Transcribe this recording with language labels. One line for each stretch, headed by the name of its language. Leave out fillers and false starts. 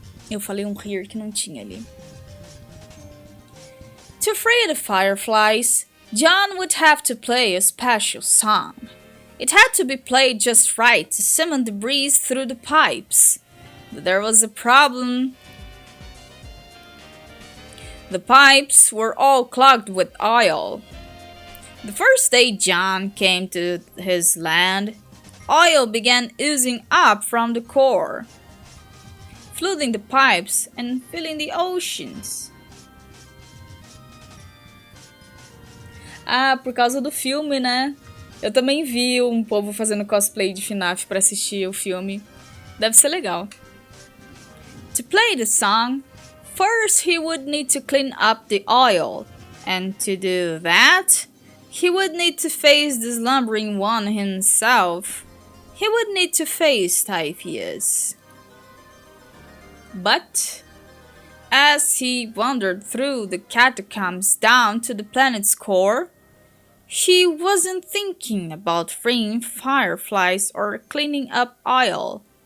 Portuguese: Eu falei here que não tinha ali.
English: To free the fireflies, John would have to play a special song. It had to be played just right to summon the breeze through the pipes. But there was a problem. The pipes were all clogged with oil. The first day John came to his land, oil began oozing up from the core. flooding the pipes and filling the oceans.
Portuguese: Ah, por causa do filme, né? Eu também vi um povo fazendo cosplay de FNAF pra assistir o filme. Deve ser legal.
English: To play the song, first he would need to clean up the oil. And to do that, he would need to face the slumbering one himself. He would need to face Typhoeus. But as he wandered through the catacombs down to the planet's core, he wasn't thinking about freeing fireflies or cleaning up oil.